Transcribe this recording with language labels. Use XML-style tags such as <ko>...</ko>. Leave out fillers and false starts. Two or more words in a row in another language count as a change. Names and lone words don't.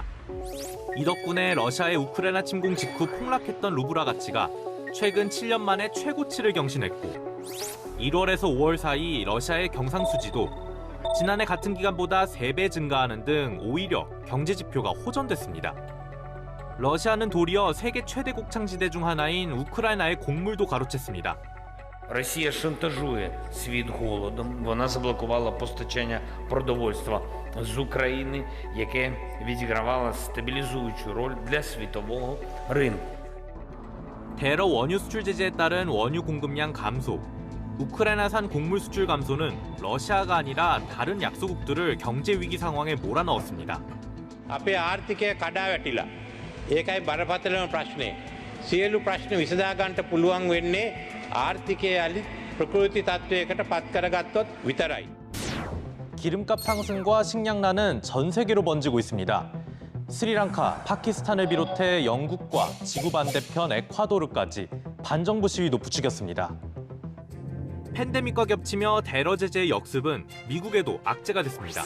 <ko>이 덕분에 러시아의 우크라이나 침공 직후 폭락했던 루블화 가치가 최근 7년 만에 최고치를 경신했고 1월에서 5월 사이 러시아의 경상수지도 지난해 같은 기간보다 3배 증가하는 등 오히려 경제 지표가 호전됐습니다. 러시아는 도리어 세계 최대 곡창지대 중 하나인 우크라이나의 곡물도 가로챘습니다.</ko> <uk>Росія шантажує світ голодом. Вона заблокувала постачання продовольства з України, яке відігравало стабілізуючу роль для світового ринку.</uk> <ko>대러 원유 수출 제재에 따른 원유 공급량 감소, 우크라이나산 곡물 수출 감소는 러시아가 아니라 다른 약소국들을 경제 위기 상황에 몰아넣었습니다.</ko> <si>අපේ ආර්ථිකය කඩා වැටිලා. ඒකයි බරපතලම ප්‍රශ්නේ. සියලු ප්‍රශ්න විසඳා ගන්නට පුළුවන් වෙන්නේ ආර්ථිකය යලි ප්‍රකෘති තත්වයකට පත් කරගත්තොත් විතරයි.</si> <ko>기름값 상승과 식량난은 전 세계로 번지고 있습니다. 스리랑카, 파키스탄을 비롯해 영국과 지구 반대편 에콰도르까지 반정부 시위도 부추겼습니다. 팬데믹과 겹치며 대러 제재의 역습은 미국에도 악재가 됐습니다.</ko>